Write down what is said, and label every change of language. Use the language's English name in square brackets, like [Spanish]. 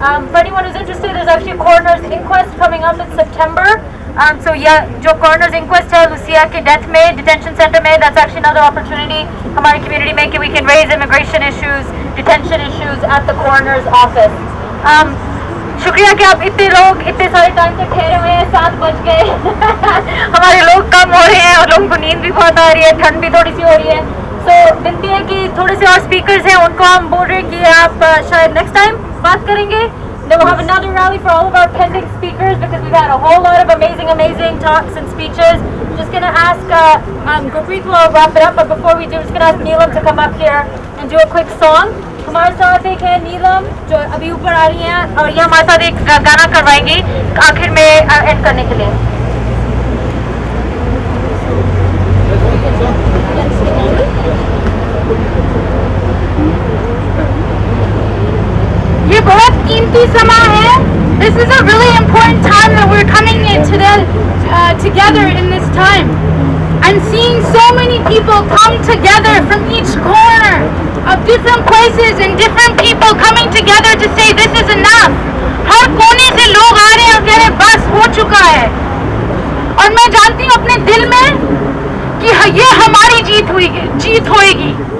[English] For anyone who's interested, there's actually a coroner's inquest coming up in September. So yeah, जो coroner's inquest है Lucia के death में detention center में, that's actually another opportunity [Hindi] हमारी [English] community में कि we can raise immigration issues, detention issues at the coroner's office. [Hindi] शुक्रिया कि आप इतने लोग इतने सारे टाइम से ठहरे हुए हैं, 7 बज गए हमारे लोग कम हो रहे हैं और लोगों को नींद भी बहुत आ रही है, ठंड भी थोड़ी सी हो रही है. तो विनती है कि थोड़े से और स्पीकर्स हैं, उनको हम बोल रहे हैं कि आप शायद नेक्स्ट टाइम बात करेंगे. [English] Then we'll have another rally for all of our pending speakers because we've had a whole lot of amazing talks and speeches. Just gonna ask Gurpreet will wrap it up, but before we do, just gonna ask Neelam to come up here and do a quick song. [Hindi] हमारे साथ एक है नीलम जो अभी ऊपर आ रही हैं और ये हमारे साथ एक गाना करवाएंगी आखिर में एंड करने के लिए. ये बहुत कीमती समा है. [English] This is a really important time that we're coming in together in this time and seeing so many people come together from each corner of different places and different people coming together to say this is enough. [Hindi] हर कोने से लोग आ रहे हैं और कह रहे हैं बस हो चुका है. और मैं जानती हूँ अपने दिल में कि ये हमारी जीत होएगी.